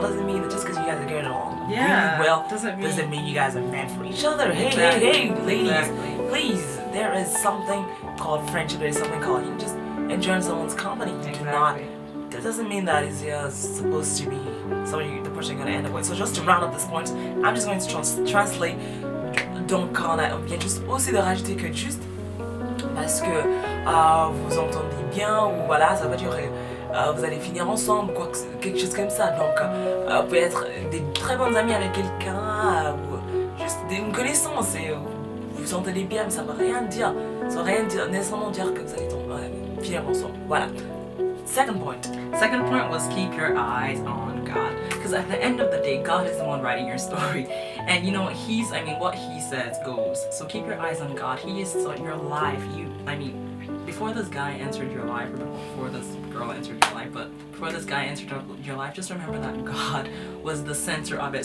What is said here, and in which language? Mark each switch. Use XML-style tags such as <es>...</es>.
<en>Doesn't mean that just because you guys are getting along really well doesn't mean you guys are meant for each other. Hey, ladies, please. There is something called friendship. There is something called you just enjoying someone's company. You do not. That doesn't mean that is supposed to be somebody the person you're gonna end up with. So just to round up this point, I'm just going to translate.</en> <fr>Donc on vient juste aussi de rajouter que juste parce que vous entendez bien ou voilà, ça veut dire vous allez finir ensemble, quelque chose comme ça. Donc vous pouvez être des très bons amis avec quelqu'un ou juste une connaissance et vous entendez bien, mais ça veut rien dire. Ça veut rien dire, nécessairement dire que vous allez finir ensemble. Voilà.</fr> <en>Second point was keep your eyes on God. Because at the end of the day, God is the one writing your story. And you know, what he says goes. So keep your eyes on God. He is your life. Before this guy entered your life, or before this girl entered your life, but before this guy entered your life, just remember that God was the center of it.</en>